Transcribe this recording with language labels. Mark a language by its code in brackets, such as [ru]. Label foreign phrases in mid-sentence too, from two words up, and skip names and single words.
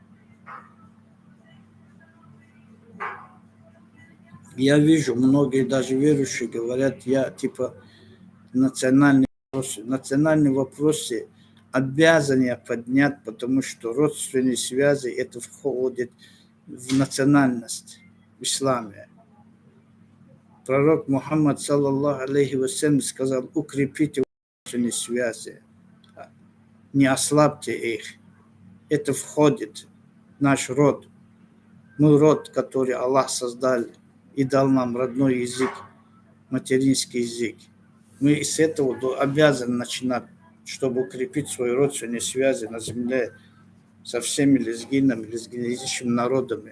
[ru] Я вижу, многие даже верующие говорят, я типа национальные вопросы обязан я поднять, потому что родственные связи это входит в национальность в исламе. Пророк Мухаммад, [ar] صلى الله عليه وسلم, [ru] сказал, укрепите родственные связи, не ослабьте их. Это входит в наш род. Мы род, который Аллах создал и дал нам родной язык, материнский язык. Мы с этого обязаны начинать, чтобы укрепить свои родственные связи на земле со всеми лезгинами, лезгинязычными народами.